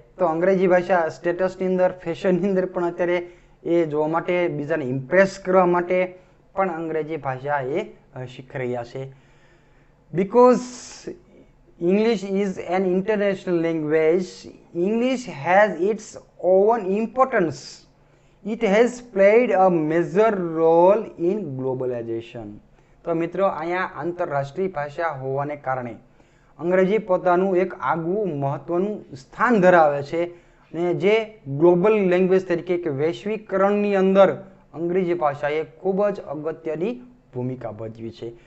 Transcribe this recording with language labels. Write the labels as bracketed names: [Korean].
[Gujarati] તો અંગ્રેજી ભાષા સ્ટેટસની અંદર ફેશનની અંદર પણ અત્યારે એ જોવા માટે બીજાને ઇમ્પ્રેસ કરવા માટે પણ અંગ્રેજી ભાષા એ શીખી રહ્યા છે. [English] Because English is an international language, English has its own importance. It has played a major role in globalization. [Gujarati] તો મિત્રો અહીંયા આંતરરાષ્ટ્રીય ભાષા હોવાને કારણે અંગ્રેજી પોતાનું એક આગવું મહત્વનું સ્થાન ધરાવે છે ને જે ગ્લોબલ લેંગ્વેજ તરીકે કે વૈશ્વિકરણની અંદર અંગ્રેજી ભાષાએ ખૂબ જ અગત્યની ભૂમિકા ભજવી છે.